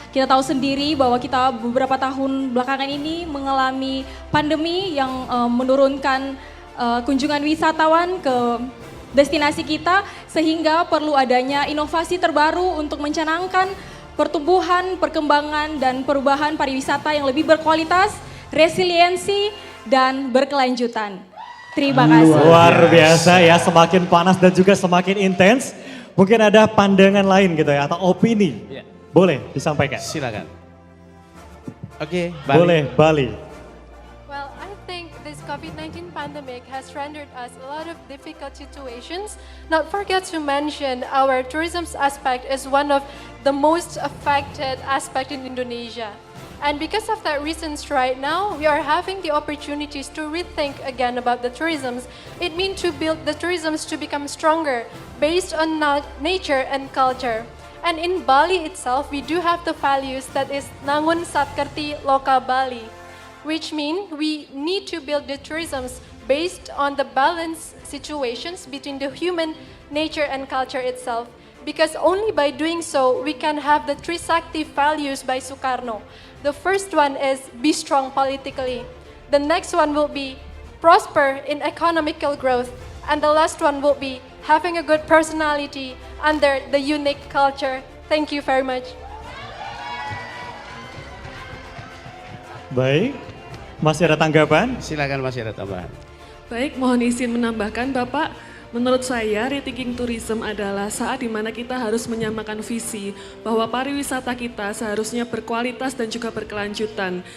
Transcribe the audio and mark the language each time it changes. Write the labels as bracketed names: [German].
[Indonesian] Kita tahu sendiri bahwa kita beberapa tahun belakangan ini mengalami pandemi yang menurunkan kunjungan wisatawan ke destinasi kita, sehingga perlu adanya inovasi terbaru untuk mencanangkan pertumbuhan, perkembangan, dan perubahan pariwisata yang lebih berkualitas, resiliensi, dan berkelanjutan. Terima kasih. Luar biasa ya, semakin panas dan juga semakin intens. Mungkin ada pandangan lain gitu ya, atau opini. Boleh disampaikan. Silakan. Oke, Bali. Boleh, Bali. [English] Well, I think this COVID-19 pandemic has rendered us a lot of difficult situations. Not forget to mention our tourism aspect is one of the most affected aspect in Indonesia. And because of that reasons right now, we are having the opportunities to rethink again about the tourisms. It means to build the tourisms to become stronger based on nature and culture. And in Bali itself, we do have the values that is Nangun Satkerti Loka Bali, which means we need to build the tourisms based on the balanced situations between the human, nature, and culture itself. because only by doing so we can have the Trisakti values by Sukarno. The first one is be strong politically. The next one will be prosper in economical growth. And the last one will be having a good personality under the unique culture. Thank you very much. [Indonesian] Baik, masih ada tanggapan? Silakan, masih ada tambahan. Baik, mohon izin menambahkan Bapak, menurut saya rethinking tourism adalah saat dimana kita harus menyamakan visi bahwa pariwisata kita seharusnya berkualitas dan juga berkelanjutan.